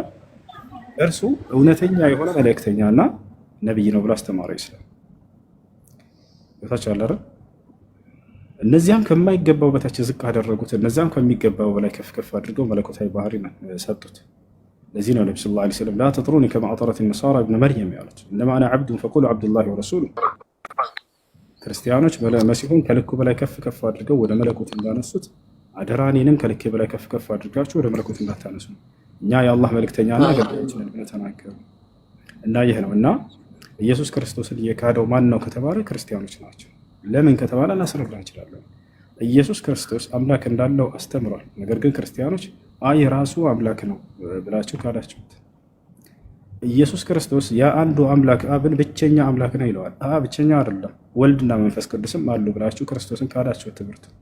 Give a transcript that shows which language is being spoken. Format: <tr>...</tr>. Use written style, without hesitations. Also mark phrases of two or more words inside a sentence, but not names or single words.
<am>እርሱ እውነተኛ የሆነ መልእክተኛና ነብይ ነው ብሎ አስተማረ። ይስላም ታቻለ አይደል? እነዚያም ከማይገባው በታች ዝቅ አደረጉት፣ እነዚያም ከሚገባው በላይ ከፍ ከፍ አድርገው መለኮታዊ ባህሪ ሰጡት። ለዚህ ነው ነብዩ</am> <ar>صلى الله عليه وسلم لا تطروني كما أطرت النصارى ابن مريم</ar> <am>ያሉት።</am> <ar>إنما أنا عبد فقولوا عبد الله ورسوله።</ar> <am>ክርስቲያኖች መሲሁን ከልኩ በላይ ከፍ ከፍ አድርገው ወደ መለኮት እንዳነሱት አደራ እኔንም ከልክ በላይ ከፍ ከፍ አድርጋችሁ ወደ መለኮት እንዳታነሱ፣ እኛ የአላህ መልእክተኛና አገልጋዮች ነን ብለው ተናገሩ። እና ይህ ነው እና ኢየሱስ ክርስቶስን የካደው ማን ነው ከተባለ ክርስቲያኖች ናቸው። ለምን ከተባለ እናስረዳ እንችላለን። ኢየሱስ ክርስቶስ አምላክ እንዳለው አስተምሯል። ነገር ግን ክርስቲያኖች አይ ራሱ አምላክ ነው ብላችሁ ካዳችሁት። ኢየሱስ ክርስቶስ የአንዱ አምላክ አብን ብቸኛ አምላክ ነው ይለዋል። ብቸኛ አይደለም፣ ወልድና መንፈስ ቅዱስም አሉ ብላችሁ ክርስቶስን ካዳችሁት። ትምህርት</am>